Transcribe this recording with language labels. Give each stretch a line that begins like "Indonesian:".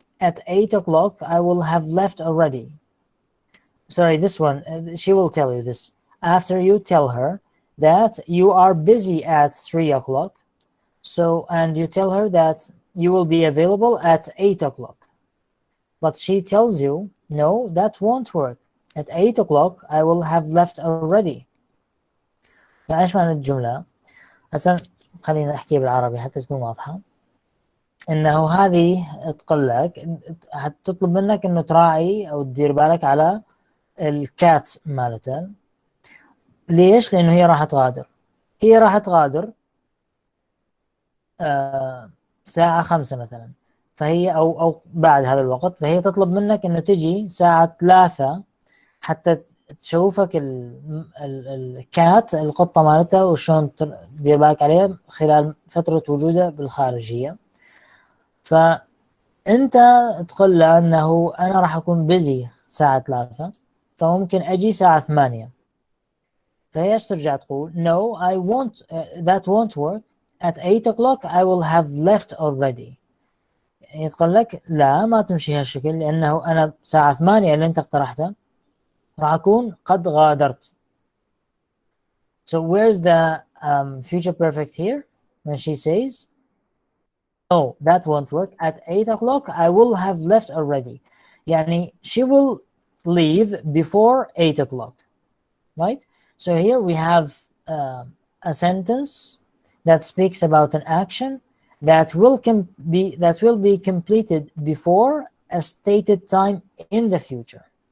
English: At 8 o'clock I will have left already. Sorry, this one she will tell you this after you tell her that you are busy at 3 o'clock. So, and you tell her that you will be available at 8 o'clock. But she tells you, no, that won't work. At 8 o'clock I will have left already.
Arabic: فايش معنى الجملة؟ هسه خلينا نحكي بالعربي حتى تكون واضحة. انه هذه تقول لك حتطلب منك انه تراعي او تدير بالك على الكات مالتها. ليش؟ لانه هي راح تغادر. هي راح تغادر ساعة 5 مثلا، فهي أو بعد هذا الوقت، فهي تطلب منك إنه تجي ساعة 3 حتى تشوفك الكات القطة مالتها وشون تدير بالك عليها خلال فترة وجودها بالخارجية. فأنت تقول له أنه أنا راح أكون بيزي ساعة 3 فممكن أجي ساعة 8. فهي ترجع تقول
English: no I won't that won't work. At 8 o'clock I will have left already.
Arabic: يتقول لك لا ما تمشي هالشكل لأنه أنا ساعة 8 اللي أنت اقترحتها راح أكون قد غادرت.
English: So where's the future perfect here when she says no that won't work. At 8 o'clock I will have left already.
Arabic: يعني
English: she will leave before 8 o'clock, right? So here we have a sentence that speaks about an action that will be completed before a stated time in the future.